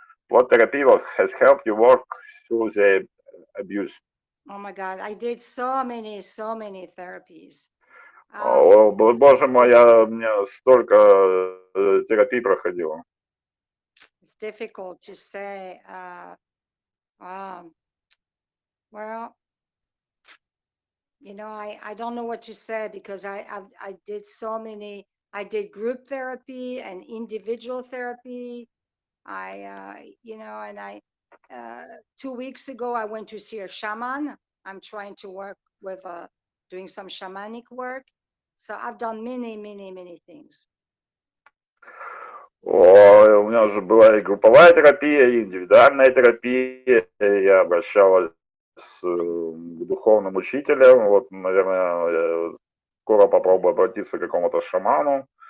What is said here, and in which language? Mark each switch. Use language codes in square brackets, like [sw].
[en] What therapy has helped you work through the abuse? Oh my God, I did so many therapies. [ru] Боже мой, мне столько терапий проходила. [en] It's difficult to say. Well, I don't know what to say because I did so many. I did group therapy and individual therapy. And 2 weeks ago I went to see a shaman. I'm trying to work with doing some shamanic work. So I've done many things. [ru] У меня уже была и групповая терапия, и индивидуальная терапия. Я обращалась к духовным учителям. Вот, наверное, я скоро попробую обратиться к какому-то шаману.